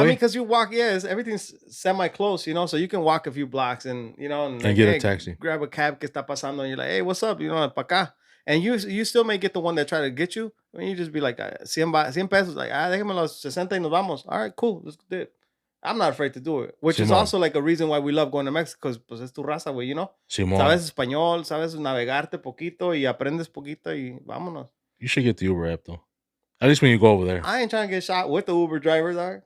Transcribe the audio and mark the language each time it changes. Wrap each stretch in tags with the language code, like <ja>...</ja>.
<en>mean, because you walk, everything's semi-close, so you can walk a few blocks and, and and like, get a hey, taxi. grab a cab</en> <es>que está pasando,</es> <en>and you're like, hey, what's up?</en> <es>Pa' acá.</es> <en>And you still may get the one that try to get you. I mean, you just be like, 100 pesos, like,</en> <es>déjame los 60 y nos vamos.</es> <en>All right, cool, let's do it. I'm not afraid to do it, which is</en> <es>Simón.</es> <en>also like a reason why we love going to Mexico, because</en> <es>pues es tu raza, güey, Simón. Sabes español, sabes navegarte poquito y aprendes poquito y vámonos.</es> <en>You should get the Uber app though. At least when you go over there. I ain't trying to get shot with the Uber driver, dog.</en>